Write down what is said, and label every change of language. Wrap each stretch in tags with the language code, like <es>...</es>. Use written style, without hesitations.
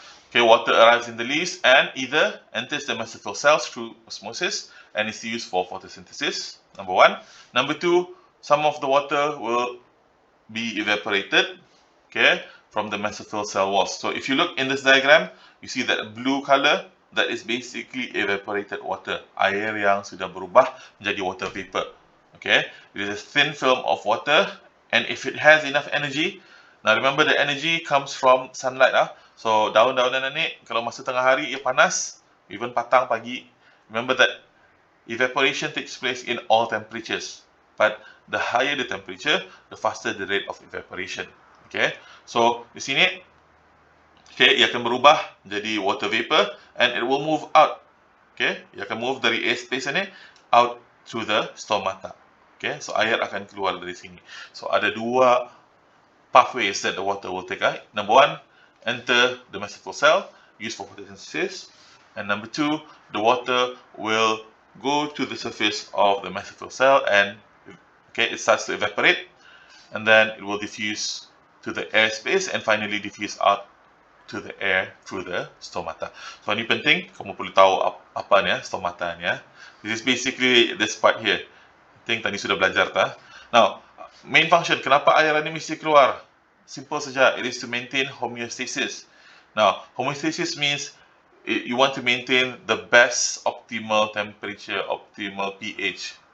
<en>Okay, water arrives in the leaves and either enters the mesophyll cells through osmosis and is used for photosynthesis. Number one. Number two, some of the water will be evaporated, okay, from the mesophyll cell walls. So if you look in this diagram, you see that blue color, that is basically evaporated water.</en> <ms>Air yang sudah berubah menjadi</ms> <en>water vapor. Okay, it is a thin film of water, and if it has enough energy, now remember the energy comes from sunlight.</en> <ms>So daun-daunan ni kalau masa tengah hari ia panas, even patang pagi.</ms> <en>Remember that evaporation takes place in all temperatures, but the higher the temperature, the faster the rate of evaporation.</en> <ms>Okay, so di sini, okay, ia akan berubah jadi water vapor</ms> <en>and it will move out. Okay,</en> <ms>ia akan</ms> <en>move dari air space ini out through the stomata. Okay,</en> <ms>so air akan keluar dari sini.</ms> <en>So ada dua pathways that the water will take. Number one, enter the mesophyll cell, used for photosynthesis, and number two, the water will go to the surface of the mesophyll cell and, okay, it starts to evaporate, and then it will diffuse to the air space and finally diffuse out to the air through the stomata.</en> <ms>So ini penting, kamu perlu tahu apa ni stomata ni.</ms> <en>This is basically this part here. I think</en> <ms>tadi sudah belajar tak?</ms> <en>Now, main function,</en> <ms>kenapa air ni mesti keluar? Simple saja,</ms> <en>it is to maintain homeostasis. Now, homeostasis means you want to maintain the best optimal temperature, optimal pH.</en>